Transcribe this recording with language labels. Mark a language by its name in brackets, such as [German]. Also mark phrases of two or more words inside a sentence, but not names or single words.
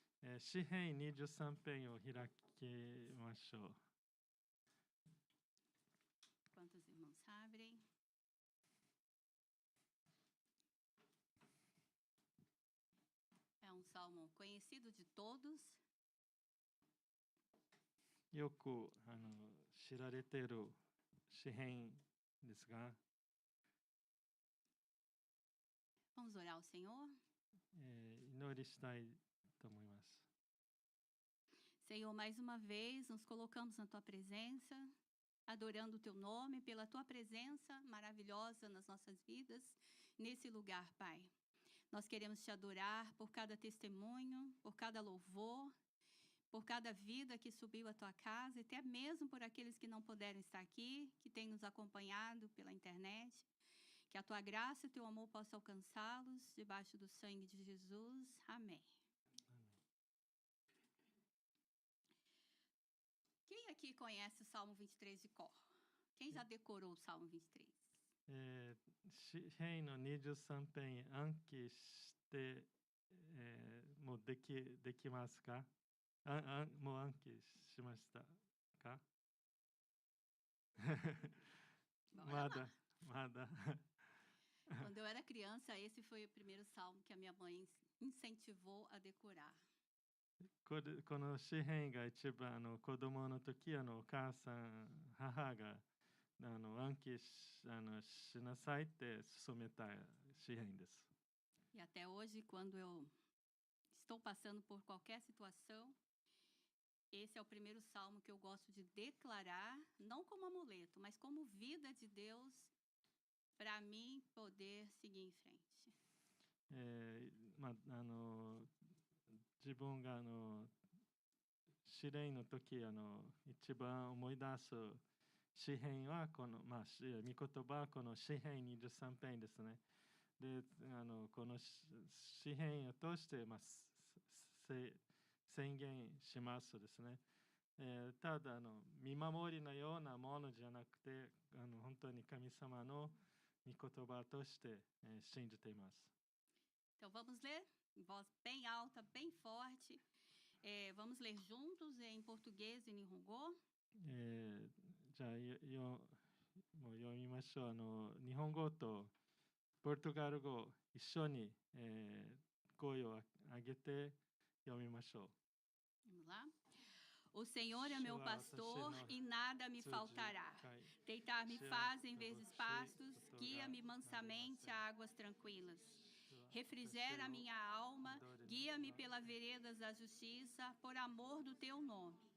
[Japanese] 詩編23編を開きましょう。 [Portuguese] Enquanto os irmãos abrem. É um salmo conhecido de todos. [Japanese] よく知られている詩編ですが、 [Portuguese] Vamos orar ao Senhor. [Japanese] 祈りしたいと思います。 [Portuguese] Senhor, mais uma vez nos colocamos na tua presença, adorando o teu nome, pela tua presença maravilhosa nas nossas vidas, nesse lugar, Pai. Nós queremos te adorar por cada testemunho, por cada louvor, por cada vida que subiu à tua casa, e até mesmo por aqueles que não puderam estar aqui, que têm nos acompanhado pela internet. Que a tua graça e o teu amor possam alcançá-los debaixo do sangue de Jesus. Amém. Amém. Quem aqui conhece o Salmo 23 de cor? Quem já decorou o Salmo 23? [Japanese] 詩編の23編暗記して、もうできますか？もう暗記しましたか？まだ。 [Portuguese] Quando eu era criança, esse foi o primeiro salmo que a minha mãe incentivou a decorar. [Japanese] この詩編が一番子供の時お母さん母が暗記しなさいって勧めた詩編です。 [Portuguese] E até hoje, quando eu estou passando por qualquer situação, esse é o primeiro salmo que eu gosto de declarar, não como amuleto, mas como vida de Deus, para mim poder seguir em frente. [Japanese] 自分が試練の時一番思い出す詩編はこの、御言葉はこの詩編23編ですね。でこの詩編を通して、宣言しますですね。ただ見守りのようなものじゃなくて本当に神様の御言葉として、信じています。 [Portuguese] Então vamos ler em voz bem alta, bem forte. Vamos ler juntos em português e Nihongo. [Japanese] じゃあもう読みましょう。日本語とポルトガル語一緒に、声を上げて読みましょう。 [Portuguese] Vamos lá. O Senhor é meu pastor e nada me faltará. Deitar-me faz em verdes pastos, guia-me mansamente a águas tranquilas. Refrigera minha alma, guia-me pelas veredas da justiça, por amor do teu nome.